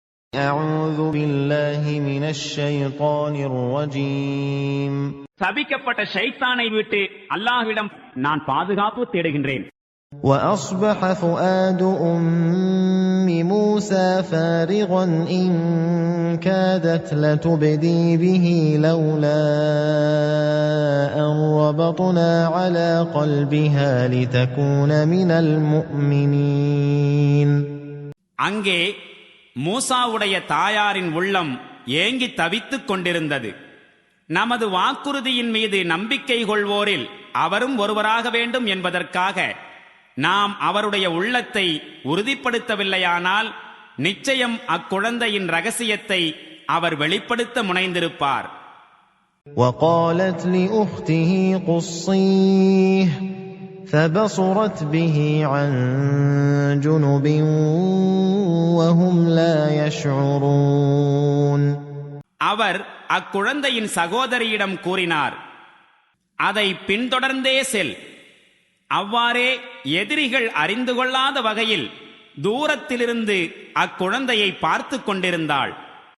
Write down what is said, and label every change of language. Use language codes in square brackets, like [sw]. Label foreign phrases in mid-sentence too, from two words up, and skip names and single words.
[ar] أعوذ بالله من الشيطان الرجيم. [ta] சபிக்கப்பட்ட ஷைத்தானை விட்டு அல்லாஹ்விடம் நான் பாதுகாப்பு தேடுகின்றேன். [ar] وأصبح فؤاد أم موسى فارغا إن كادت لتبدي به لولا أن ربطنا على قلبها لتكون من المؤمنين. [ta] அங்கே மூசாவுடைய தாயாரின் உள்ளம் ஏங்கி தவித்துக் கொண்டிருந்தது. நமது வாக்குறுதியின் மீது நம்பிக்கை கொள்வோரில் அவரும் ஒருவராக வேண்டும் என்பதற்காக நாம் அவருடைய உள்ளத்தை உறுதிப்படுத்தவில்லையானால் நிச்சயம் அக்குழந்தையின் ரகசியத்தை அவர் வெளிப்படுத்த முனைந்திருப்பார். [ar] وقالت لأخته قصيه فبصرت به عن جنب وهم لا يشعرون. [ta] அவர் அக்குழந்தையின் சகோதரியிடம் கூறினார், அதை பின்தொடர்ந்தே செல். அவ்வாறே எதிரிகள் அறிந்து கொள்ளாத வகையில் தூரத்திலிருந்து அக்குழந்தையை பார்த்து கொண்டிருந்தாள்.